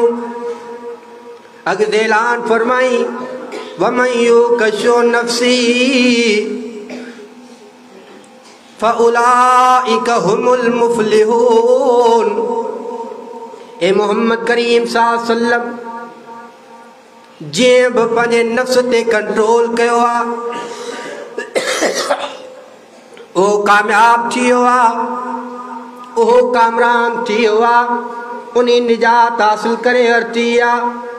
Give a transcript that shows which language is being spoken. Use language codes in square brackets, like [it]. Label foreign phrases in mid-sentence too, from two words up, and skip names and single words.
[sd] अॻिते ऐलान फरमाई [ar] ومن يوق شح نفسه فأولئك هم المفلحون. [sd] ए मोहम्मद करीम [ar] صلى الله عليه وسلم [sd] जीअं बि पंहिंजे नफ़्स ते कंट्रोल कयो आहे उहो कामयाब थी वियो आहे, उहो कामरान थी वियो आहे, उन निजात हासिल करे वरिती आहे।